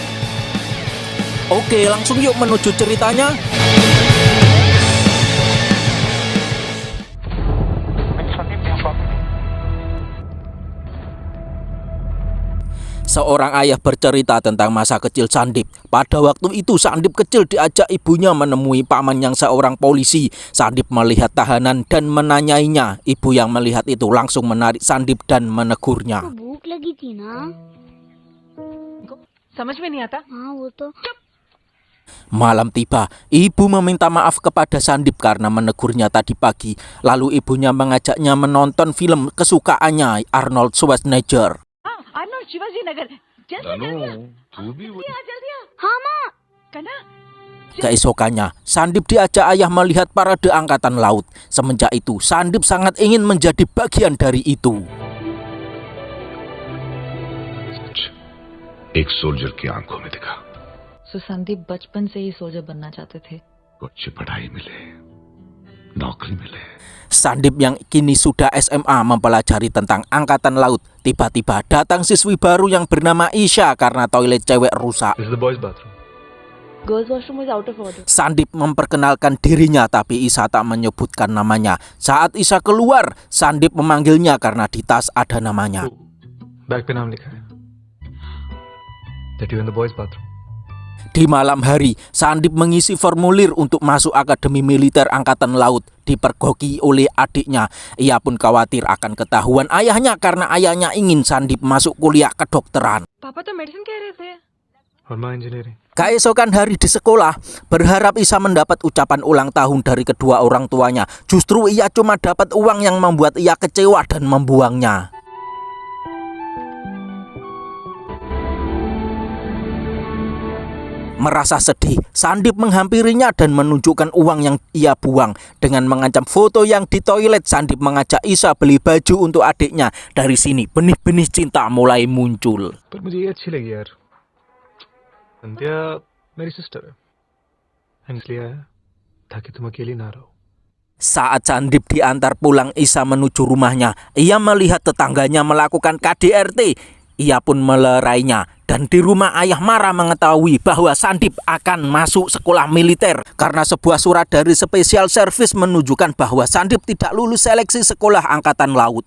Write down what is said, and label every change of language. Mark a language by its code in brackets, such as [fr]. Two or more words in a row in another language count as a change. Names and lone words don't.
[id] Oke, langsung yuk menuju ceritanya. Seorang ayah bercerita tentang masa kecil Sandip. Pada waktu itu Sandip kecil diajak ibunya menemui paman yang seorang polisi. Sandip melihat tahanan dan menanyainya. Ibu yang melihat itu langsung menarik Sandip dan menegurnya. [hi] भूख लगी थी ना? समझ में नहीं आता? हाँ वो तो [id] Malam tiba, ibu meminta maaf kepada Sandip karena menegurnya tadi pagi. Lalu ibunya mengajaknya menonton film kesukaannya, Arnold Schwarzenegger. [hi] आर्नोल्ड शिवाजी नगर जल्दी हाँ माँ कना [id] Keesokannya, Sandip diajak ayah melihat parade angkatan laut. Semenjak itu, Sandip sangat ingin menjadi bagian dari itu. [hi] एक सोल्जर की आंखों में दिखा सो संदीप बचपन से ही सोल्जर बनना चाहते थे। को अच्छी पढ़ाई मिले, नौकरी मिले। [id] Sandip yang kini sudah SMA mempelajari tentang angkatan laut. Tiba-tiba datang siswi baru yang bernama Isha karena toilet cewek rusak. [en] This is the boys' bathroom. girls washroom is out of order. [id] Sandip memperkenalkan dirinya tapi Isha tak menyebutkan namanya. Saat Isha keluar, Sandip memanggilnya karena di tas ada namanya. [hi] बैग पे नाम लिखा है [en] that you in the boys' bathroom. [id] Di malam hari, Sandip mengisi formulir untuk masuk Akademi Militer Angkatan Laut. Dipergoki oleh adiknya. Ia pun khawatir akan ketahuan ayahnya karena ayahnya ingin Sandip masuk kuliah kedokteran. [hi] पापा तो मेडिसिन कह रहे थे। और माँ इंजीनियरिंग। [id] Keesokan hari di sekolah, berharap Isha mendapat ucapan ulang tahun dari kedua orang tuanya. Justru ia cuma dapat uang yang membuat ia kecewa dan membuangnya. Merasa sedih, Sandip menghampirinya dan menunjukkan uang yang ia buang. Dengan mengancam foto yang di toilet, Sandip mengajak Isha beli baju untuk adiknya. Dari sini, benih-benih cinta mulai muncul. [hi] पर मुझे ये अच्छी लगी यार। संध्या मेरी सिस्टर है, इसलिए आया ताकि तुम अकेली ना रहो। [id] Saat Sandip diantar pulang Isha menuju rumahnya, ia melihat tetangganya melakukan KDRT. Ia pun melerainya. Dan di rumah ayah marah mengetahui bahwa Sandip akan masuk sekolah militer karena sebuah surat dari Special Service menunjukkan bahwa Sandip tidak lulus seleksi sekolah angkatan laut.